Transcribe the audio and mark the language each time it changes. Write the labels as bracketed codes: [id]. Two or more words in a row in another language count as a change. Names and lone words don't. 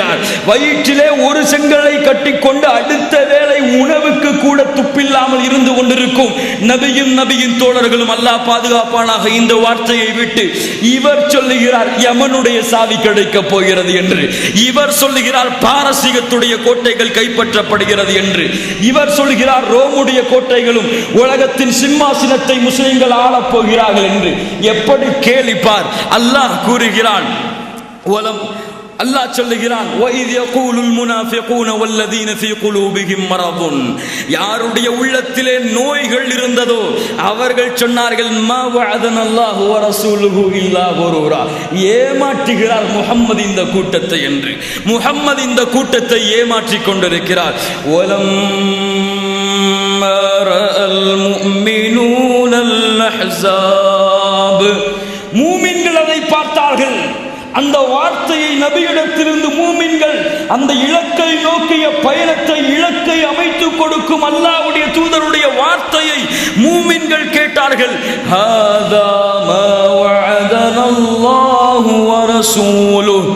[ta] வயிற்றிலே ஒரு செங்கலை கட்டிக்கொண்டு அடுத்த வேளை உணவுக்கு கூட துப்பில்லாமல் இருந்து கொண்டிருக்கும் நபியின் தோழர்களும் அல்லாஹ் பாதுகாப்பானாக இந்த வார்த்தையை விட்டு இவர் சொல்லுகிறார் யமனுடைய சாவி கிடைக்கப் போகிறது என்று, இவர் சொல்லுகிறார் பாரசீகத்துடைய கோட்டைகள் கைப்பற்றப்படுகிறது என்று, இவர் சொல்கிறார் ரோமுடைய கோட்டைகளும் உலகத்தின் சிம்மாசனத்தை முஸ்லிம்கள் ஆளப் போகிறார்கள் என்று. எப்படி கேலிப்பார். அல்லாஹ் கூறுகிறான், அல்லாஹ் சொல்லுகிறான், [ar] وَإِذْ يَقُولُ الْمُنَافِقُونَ وَالَّذِينَ فِي قُلُوبِهِمْ مَرَضٌ. [ta] யாருடைய உள்ளத்திலே நோய்கள் இருந்ததோ அவர்கள் சொன்னார்கள், [ar] مَا وَعَدَنَا اللَّهُ وَرَسُولُهُ إِلَّا غُرُورًا. [ta] ஏமாற்றுகிறார் முஹம்மது இந்த கூட்டத்தை என்று. முஹம்மது இந்த கூட்டத்தை ஏமாற்றிக் கொண்டிருக்கிறார். [ar] وَلَمَّا رَأَى الْمُؤْمِنُونَ الْأَحْزَابَ. [ta] மூமின்கள் அதை பார்த்தார்கள். அந்த வார்த்தையை நபியிடத்திலிருந்து மூமின்கள் அந்த இலக்கை நோக்கிய பயணத்தை, இலக்கை அமைத்துக் கொடுக்கும் அல்லாஹ்வுடைய தூதருடைய வார்த்தையை மூமின்கள் கேட்டார்கள். [ar] هذا ما وعدنا الله ورسوله.